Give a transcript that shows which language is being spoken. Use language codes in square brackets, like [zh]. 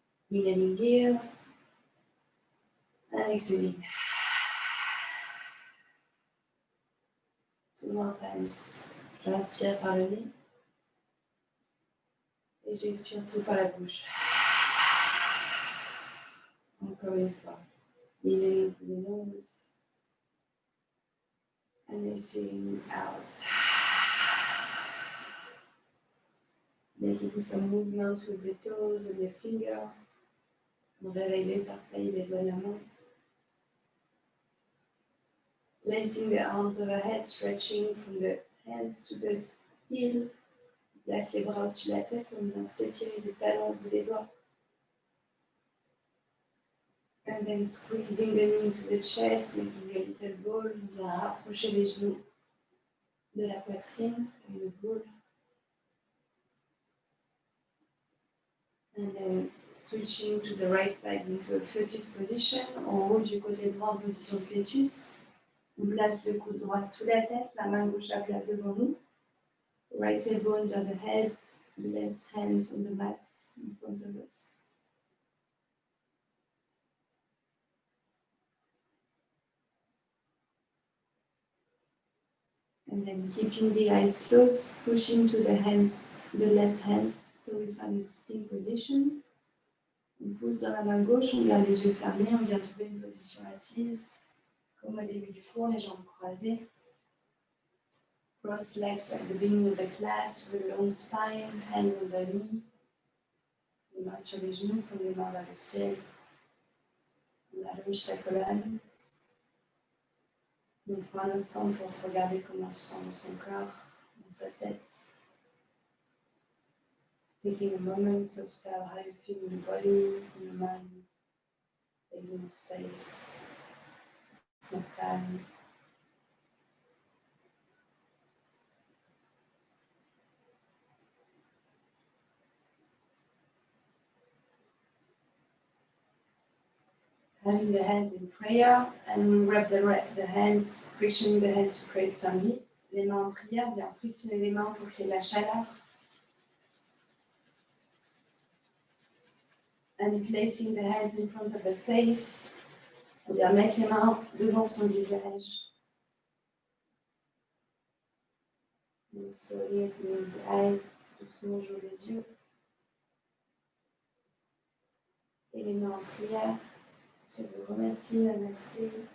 [en] Inhaling here and exhaling. 2 more times. [fr] J'inspire par le nez et j'expire tout par la bouche. Encore une fois. [en] Inhaling through the nose and exhaling out. Making some movement with the toes and the finger. [fr] On réveille les orteils, les doigts de la main. [en] Placing the arms overhead, stretching from the hands to the heel. [fr] Place les bras au-dessus de la tête, on vient s'étirer du talon au bout des doigts. [en] And then squeezing the knee into the chest, making a little ball. [fr] On vient rapprocher les genoux de la poitrine, une boule. [en] And then switching to the right side into a fetus position. [fr] En haut du côté droit en position de fœtus. On place le coude droit sous la tête, la main gauche à plat devant nous. [en] Right elbow under the heads, left hands on the mats in front of us. And then keeping the eyes closed, pushing to the hands, the left hands, so we find a sitting position. [fr] On pousse dans la main gauche, on garde les yeux fermés, on vient trouver une position assise, comme au début du cours, les jambes croisées. [en] Cross legs at the beginning of the class, with a long spine, hands on the knee. [fr] Les mains sur les genoux, comme les mains vers le ciel. On allonge la colonne. On prend un instant pour regarder comment se sent son corps, dans sa tête. [en] Taking a moment to observe how you feel in your body, in your mind, in space. It's not calm. Having the hands in prayer and wrap the hands, frictioning the hands to create some heat. [fr] Les mains en prière, bien frictionner les mains pour créer de la chaleur. [en] And placing the hands in front of the face. [fr] On vient mettre les mains devant son visage. [en] And slowly opening the eyes, [fr] doucement j'ouvre les yeux. Et les mains en prière. Je vous remercie, namasté.